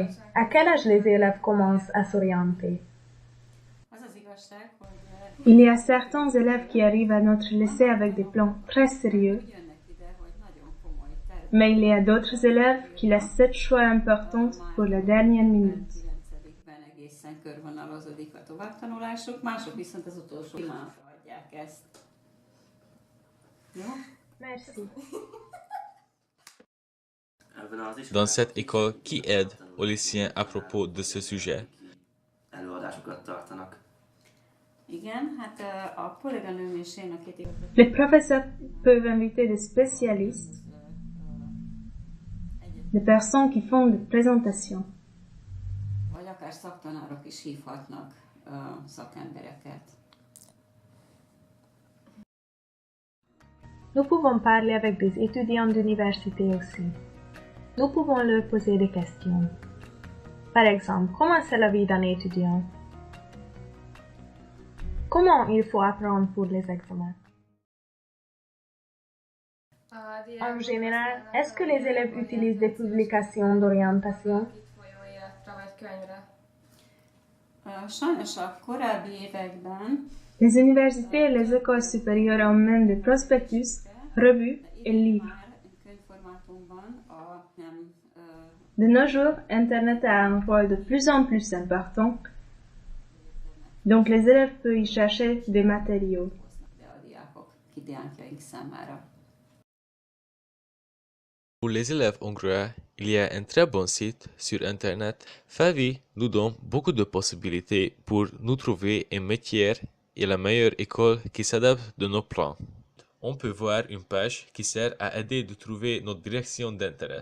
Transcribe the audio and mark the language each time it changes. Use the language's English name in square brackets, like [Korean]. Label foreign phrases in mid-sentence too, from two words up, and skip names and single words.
[French] À quel âge les élèves commencent à s'orienter? Il y a certains élèves qui arrivent à notre lycée avec des plans très sérieux, mais il y a d'autres élèves qui laissent cette choix importante pour la dernière minute. [Hungarian] Egészen körvonalazódik a továbbtanulásuk, mások viszont az utolsó pillanatra adják ezt. Jó? [French] Merci. Dans cette école, qui aide aux lycéens à propos de ce sujet? [Hungarian] Előadásokat tartanak. Igen, hát a kolléganőm és én, akit [French] Les professeurs peuvent inviter des spécialistes, des personnes qui font des présentations. [Hungarian] vagy akár szaktanárok is hívhatnak szakembereket. [French] Nous pouvons parler avec des étudiants d'université aussi. Nous pouvons leur poser des questions. Par exemple, comment c'est la vie d'un étudiant? Comment il faut apprendre pour les examens? En général, est-ce que les élèves utilisent des publications d'orientation? [Hungarian] Sajnos a korábbi években [French] Les universités et les écoles supérieures emmènent des prospectus, revues et livres. [Hungarian] könyvformátumban [French] De nos jours, Internet a un rôle de plus en plus important, donc les élèves peuvent y chercher des matériaux. [Hungarian] be a diákok, diákjaink számára. [French] Pour les élèves hongrois, il y a un très bon site sur Internet. Favi nous donne beaucoup de possibilités pour nous trouver un métier et la meilleure école qui s'adapte de nos plans. On peut voir une page qui sert à aider de trouver notre direction d'intérêt.